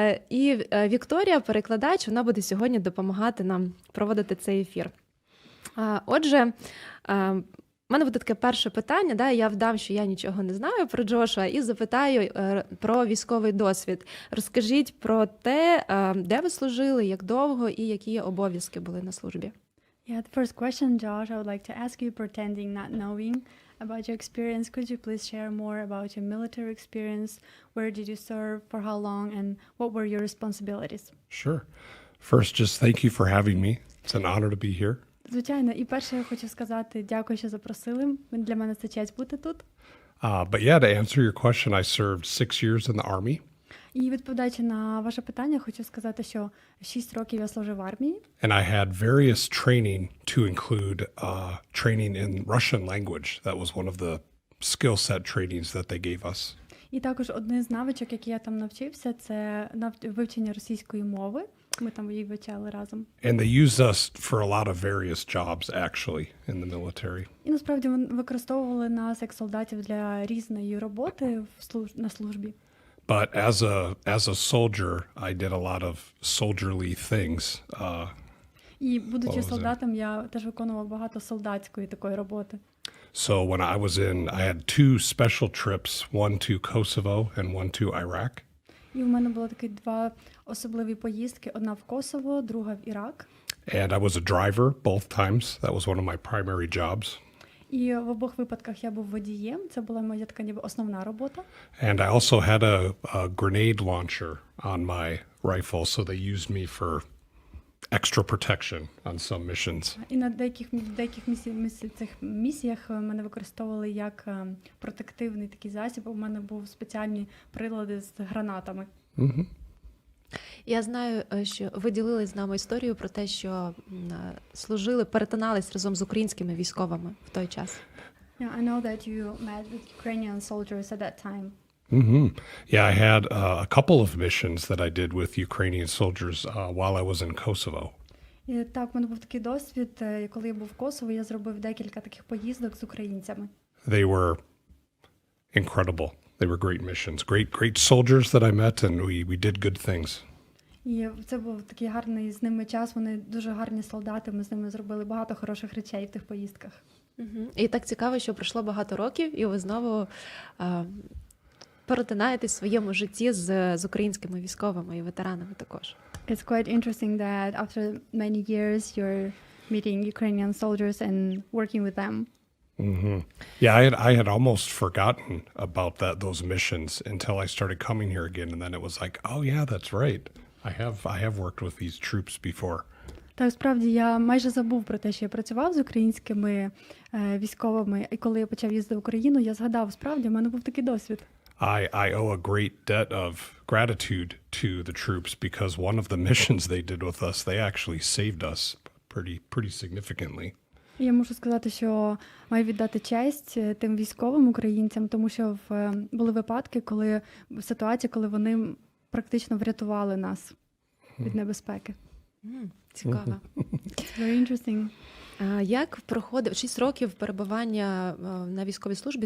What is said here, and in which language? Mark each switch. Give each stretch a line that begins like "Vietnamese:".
Ukrainian: І Вікторія, перекладач, вона буде сьогодні допомагати нам проводити цей ефір. Отже, у мене буде таке перше питання, я вдам, що я нічого не знаю про Джошуа, і запитаю про військовий досвід. Розкажіть про те, де ви служили, як довго і які обов'язки були на службі.
English: Yeah, the first question, Josh, I would like to ask you, pretending not knowing about your experience, could you please share more about your military experience? Where did you serve, for how long, and what were your responsibilities? Sure. First, just thank you for having me. It's an honor to be here.
Ukrainian: Звичайно, і перше я хочу сказати дякую, що запросили. Для мене це честь бути тут.
English: But yeah, to answer your question, I served 6 years in the Army.
Ukrainian: І відповідаючи на ваше питання, хочу сказати, що 6 років я служив в армії.
English: And I had various training to include training in Russian language. That was one of the skill set trainings that they gave us.
Ukrainian: І також один з навичок, які я там навчився, це вивчення російської мови. Ми там її вивчали разом.
English: And they used us for a lot of various jobs, actually, in the military.
Ukrainian: І насправді використовували нас як солдатів для різної роботи на службі.
English: But as a soldier, I did a lot of soldierly things.
Ukrainian: І будучи солдатом, я теж виконував багато солдатської такої роботи.
English: So when I was in, I had 2 special trips, one to Kosovo and one to Iraq.
Ukrainian: І в мене було такі 2 особливі поїздки. Одна в Косово, друга в Ірак.
English: And I was a driver both times. That was one of my primary jobs.
Ukrainian: І в обох випадках я був водієм. Це була моя така ніби основна робота.
English: And I also had a grenade launcher on my rifle, so they used me for extra protection on some missions.
Ukrainian: І на деяких цих місіях мене використовували як протективний такий засіб. У мене був спеціальні прилади з гранатами. Mm-hmm. Я знаю, що ви ділились з нами історію про те, що служили, перетинались разом з українськими військовими в той час.
English: Yeah, I know that you met with Ukrainian soldiers at that time. Mm-hmm. Yeah, I had a couple of missions that I did with Ukrainian soldiers while I was in Kosovo.
Ukrainian: І так, у мене був такий досвід, коли я був в Косово, я зробив декілька таких поїздок з українцями.
English: They were incredible. They were great missions. Great soldiers that I met, and we did good things.
Ukrainian: І це був такий гарний з ними час. Вони дуже гарні солдати. Ми з ними зробили багато хороших речей в тих поїздках. І так цікаво, що пройшло багато років, і ви знову перетинаєтесь в своєму житті з українськими військовими і ветеранами також.
English: It's quite interesting that after many years you're meeting Ukrainian soldiers and working with them. Mm-hmm. Yeah, I had almost forgotten about those missions until I started coming here again, and then it was like, oh yeah, that's right. I have worked with these troops before.
Ukrainian: Так, справді, я майже забув про те, що я працював з українськими військовими, і коли я почав їздити в Україну, я згадав, справді, в мене був такий досвід.
English: I owe a great debt of gratitude to the troops because one of the missions they did with us, they actually saved us pretty significantly.
Ukrainian: Я можу сказати, що маю віддати честь тим військовим українцям, тому що були випадки, ситуації, коли вони практично врятували нас від небезпеки. Цікаво.
English: Very interesting.
Ukrainian: Як проходив 6 років перебування на військовій службі?